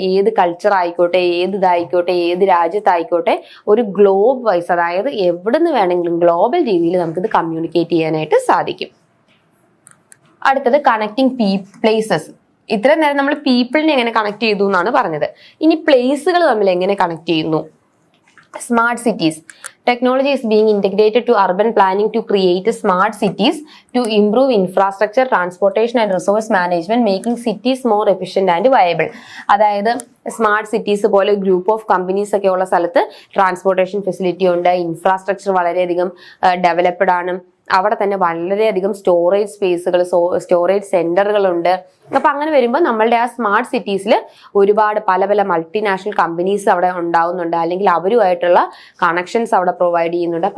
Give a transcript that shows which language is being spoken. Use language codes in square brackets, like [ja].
[ml] ഏത് കൾച്ചർ ആയിക്കോട്ടെ, ഏത് ഇതായിക്കോട്ടെ, ഏത് രാജ്യത്തായിക്കോട്ടെ, ഒരു ഗ്ലോബ് വൈസ്, അതായത് എവിടെ നിന്ന് വേണമെങ്കിലും ഗ്ലോബൽ രീതിയിൽ നമുക്കിത് കമ്മ്യൂണിക്കേറ്റ് ചെയ്യാനായിട്ട് സാധിക്കും. അടുത്തത് കണക്ടിങ് പ്ലേസസ്. ഇത്രയും നേരം നമ്മൾ പീപ്പിളിനെ എങ്ങനെ കണക്ട് ചെയ്തു എന്നാണ് പറഞ്ഞത്. ഇനി പ്ലേസുകൾ തമ്മിൽ എങ്ങനെ കണക്ട് ചെയ്യുന്നു [en] Smart cities. Technology is being integrated to urban planning to create smart cities to improve infrastructure, transportation and resource management, making cities more efficient and viable. [ml] അതായത് സ്മാർട്ട് സിറ്റീസ് പോലെ ഗ്രൂപ്പ് ഓഫ് കമ്പനീസ് ഒക്കെ ഉള്ള സ്ഥലത്ത് transportation facility ഉണ്ട്, infrastructure വളരെയധികം developed ആണ്, അവിടെ തന്നെ വളരെയധികം സ്റ്റോറേജ് സ്പേസുകൾ, സ്റ്റോറേജ് സെന്ററുകളുണ്ട്. അപ്പൊ അങ്ങനെ വരുമ്പോൾ നമ്മളുടെ ആ സ്മാർട്ട് സിറ്റീസിൽ ഒരുപാട് പല പല മൾട്ടിനാഷണൽ കമ്പനീസ് അവിടെ ഉണ്ടാവുന്നുണ്ട്, അല്ലെങ്കിൽ അവരുമായിട്ടുള്ള കണക്ഷൻസ് അവിടെ പ്രൊവൈഡ് ചെയ്യുന്നുണ്ട്.